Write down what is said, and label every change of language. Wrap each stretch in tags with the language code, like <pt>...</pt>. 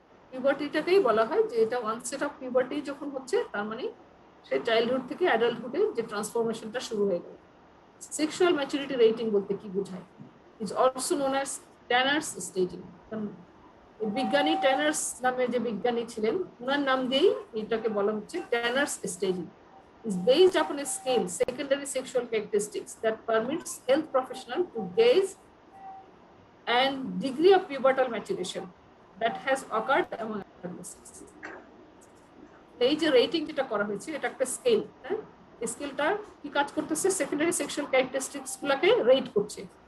<bn>পিউবার্টিটাকেই বলা হয় যে এটা ওয়ানসেট অফ পিউবার্টি যখন হচ্ছে, তার মানে সে চাইল্ডহুড থেকে অ্যাডাল্টহুডে যে ট্রান্সফরমেশনটা শুরু হয়ে গেল।</bn> <en>sexual maturity rating</en> <bn>বলতে কি বোঝায়?</bn> <en>Is also known as Tanner's staging.</en> <bn>বিজ্ঞানী ট্যানার্স নামে যে বিজ্ঞানী ছিলেন, ওনার নাম দিয়েই এটাকে বলা হচ্ছে tanners staging.</bn> <en>Is based upon a scale secondary sexual characteristics that permits health professional to gauge and degree of pubertal maturation that has occurred among adolescents.</en> <bn>এই যে রেটিং যেটা করা হয়েছে এটা একটা স্কেল, হ্যাঁ, স্কেলটা কি কাজ করতেছে, সেকেন্ডারি সেক্সুয়াল ক্যারেক্টারিস্টিক্স গুলোকে রেট করছে।</bn>